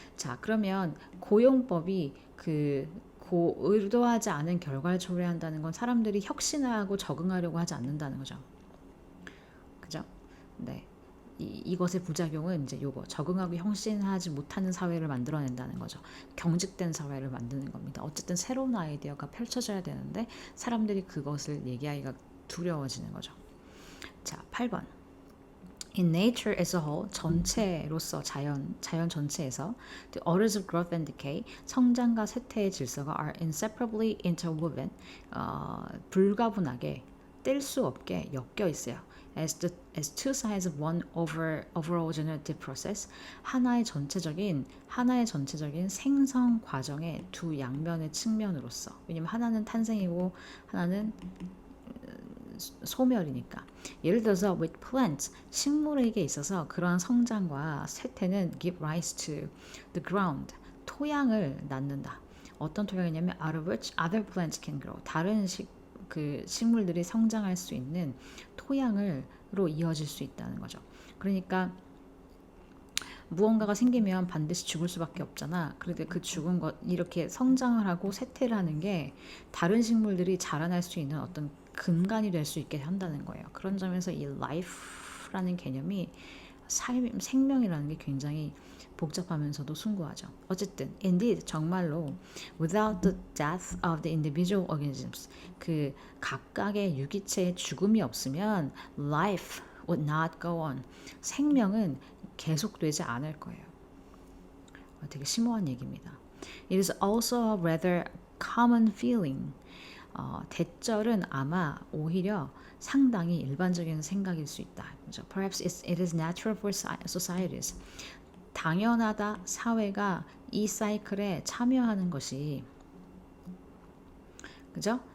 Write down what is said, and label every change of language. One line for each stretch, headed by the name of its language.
Korean: 자, 그러면 고용법이 의도하지 않은 결과를 초래한다는 건 사람들이 혁신하고 적응하려고 하지 않는다는 거죠. 그죠? 네. 이것의 부작용은 이제 요거, 적응하고 혁신하지 못하는 사회를 만들어낸다는 거죠. 경직된 사회를 만드는 겁니다. 어쨌든 새로운 아이디어가 펼쳐져야 되는데 사람들이 그것을 얘기하기가 두려워지는 거죠. 자, 8번.
English: In nature as a whole,
Korean: 전체로서 자연 전체에서
English: the orders of growth and decay,
Korean: 성장과 쇠퇴의 질서가
English: are inseparably interwoven,
Korean: 불가분하게, 뗄 수 없게 엮여 있어요.
English: As two sides of one overall generative process,
Korean: 하나의 전체적인 생성 과정의 두 양면의 측면으로서. 왜냐면 하나는 탄생이고 하나는 소멸이니까. 예를 들어서
English: with plants,
Korean: 식물에게 있어서 그러한 성장과 쇠퇴는
English: give rise to the ground,
Korean: 토양을 낳는다. 어떤 토양이냐면
English: out of which other plants can grow,
Korean: 다른 식물들이 성장할 수 있는 토양으로 이어질 수 있다는 거죠. 그러니까 무언가가 생기면 반드시 죽을 수밖에 없잖아. 그런데 그 죽은 것, 이렇게 성장을 하고 쇠퇴를 하는 게 다른 식물들이 자라날 수 있는 어떤 근간이 될 수 있게 한다는 거예요. 그런 점에서 이 life라는 개념이 생명이라는 게 굉장히 복잡하면서도 숭고하죠. 어쨌든
English: indeed,
Korean: 정말로
English: without the death of the individual organisms,
Korean: 그 각각의 유기체의 죽음이 없으면
English: life would not go on,
Korean: 생명은 계속되지 않을 거예요. 되게 심오한 얘기입니다.
English: It is also a rather common feeling,
Korean: 대절은 아마 오히려 상당히 일반적인 생각일 수 있다. 그죠?
English: Perhaps it is natural for societies.
Korean: 당연하다 사회가 이 사이클에 참여하는 것이 그죠?